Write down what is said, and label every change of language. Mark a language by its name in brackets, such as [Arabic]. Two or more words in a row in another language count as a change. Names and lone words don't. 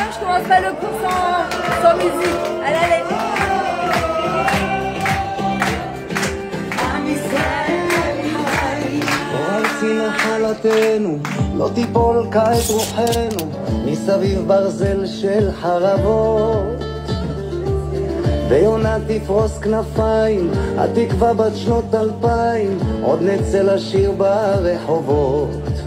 [French] commence pas le cours sans musique. Allez, allez. [Hebrew] נחלתנו, לא תיפול כעת רוחנו, מסביב ברזל של חרבות. ויונה תפרוס כנפיים, התקווה בת שנות 2000, עוד נצא לשיר ברחובות.